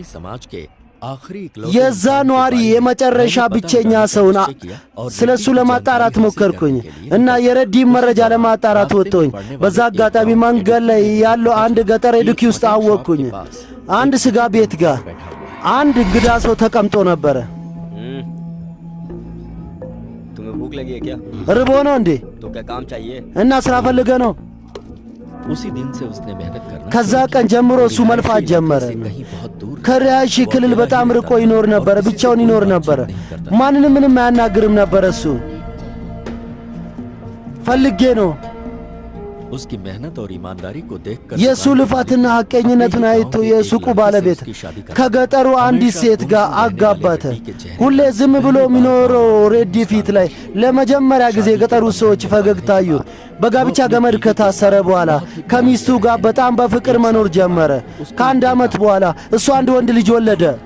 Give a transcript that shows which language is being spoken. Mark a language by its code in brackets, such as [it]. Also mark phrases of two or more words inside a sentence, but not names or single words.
[am] የዛ ኗሪ የመጨረሻ ብቸኛ ሰውን ስለ እሱ ለማጣራት ሞከርኩኝ እና የረዲም መረጃ ለማጣራት ወጥቶኝ በዛ አጋጣሚ መንገድ ላይ ያለው አንድ ገጠር ዱኪ ውስጥ አወቅኩኝ። አንድ ስጋ ቤት ጋር አንድ እንግዳ ሰው ተቀምጦ ነበረ። [hi] तुम्हें भूख लगी है क्या? [am] ርቦ ነው እንዴ? [hi] तो क्या काम चाहिए? [am] እና ስራ ፈልገ ነው? [hi] उसी दिन से उसने मेहनत करना [am] ከዛ ቀን ጀምሮ እሱ መልፋት ጀመረ። [hi] कहीं बहुत दूर [am] ከሪያሺ ክልል በጣም ርቆ ይኖር ነበር። ብቻውን ይኖር ነበር። ማንንም ምንም አያናግርም ነበር። እሱ ፈልጌ ነው [hi] उसकी मेहनत और ईमानदारी को देखकर [am] የሱ ልፋትና ሐቀኝነቱን አይቶ የሱቁ ባለቤት ከገጠሩ አንዲት ሴት ጋር አጋባተ። ሁሌ ዝም ብሎ የሚኖረው ሬዲ ፊት ላይ ለመጀመሪያ ጊዜ የገጠሩ ሰዎች ፈገግታ አዩ። በጋብቻ ገመድ ከታሰረ በኋላ ከሚስቱ ጋር በጣም በፍቅር መኖር ጀመረ። ከአንድ ዓመት በኋላ እሱ አንድ ወንድ ልጅ ወለደ።